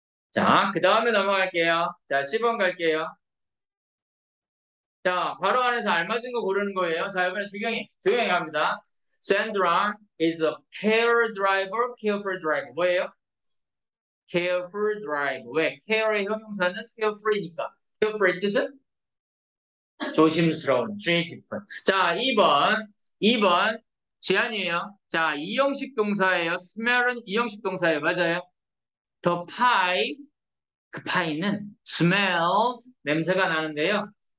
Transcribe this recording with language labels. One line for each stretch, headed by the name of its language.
Korean: 자, 그 다음에 넘어갈게요. 자, 10번 갈게요. 자, 바로 안에서 알맞은 거 고르는 거예요. 자, 이번에 주경이 갑니다.
English: Sandra is a care driver, careful driver.
Korean: 뭐예요? careful driver. 왜? care의 형용사는 careful이니까. careful의 뜻은 조심스러운, 주의 깊은. 자, 2번 제안이에요. 자, 이형식 동사예요. smell은 이형식 동사예요. 맞아요.
English: The pie,
Korean: 그 파이는 smells, 냄새가 나는데요.